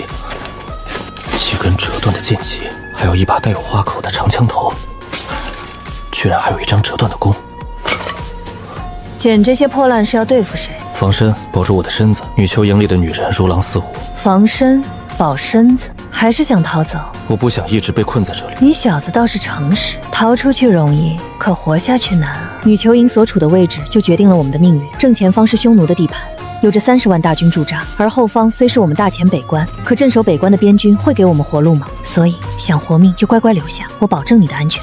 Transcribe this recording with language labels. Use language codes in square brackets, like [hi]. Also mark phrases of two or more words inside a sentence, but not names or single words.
[zh] 几根折断的剑戟，还有一把带有花口的长枪头，居然还有一张折断的弓。捡这些破烂是要对付谁？防身，保住我的身子。女囚营里的女人如狼似虎。防身，保身子，还是想逃走？我不想一直被困在這裡。你小子倒是誠實，逃出去容易，可活下去難啊。女囚營所處的位置就決定了我們的命運。正前方是匈奴的地盤，有着30萬大軍駐紮，而後方雖是我們大前北關，可鎮守北關的邊軍會給我們活路嗎？所以想活命就乖乖留下，我保證你的安全。